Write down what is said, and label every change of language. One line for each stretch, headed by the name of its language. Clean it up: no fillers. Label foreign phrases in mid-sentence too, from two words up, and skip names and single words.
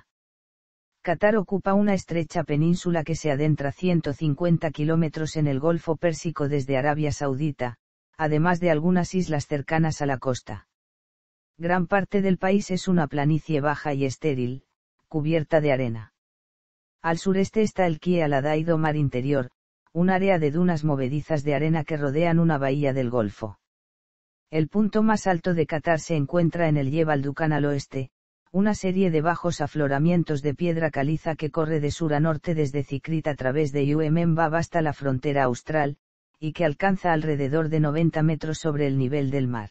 Spanish: Qatar ocupa una estrecha península que se adentra 150 kilómetros en el Golfo Pérsico desde Arabia Saudita, además de algunas islas cercanas a la costa. Gran parte del país es una planicie baja y estéril, cubierta de arena. Al sureste está el Kie al-Adaid o mar interior, un área de dunas movedizas de arena que rodean una bahía del Golfo. El punto más alto de Qatar se encuentra en el Jebel Dukan al oeste, una serie de bajos afloramientos de piedra caliza que corre de sur a norte desde Tikrit a través de Yemen Bab hasta la frontera austral, y que alcanza alrededor de 90 metros sobre el nivel del mar.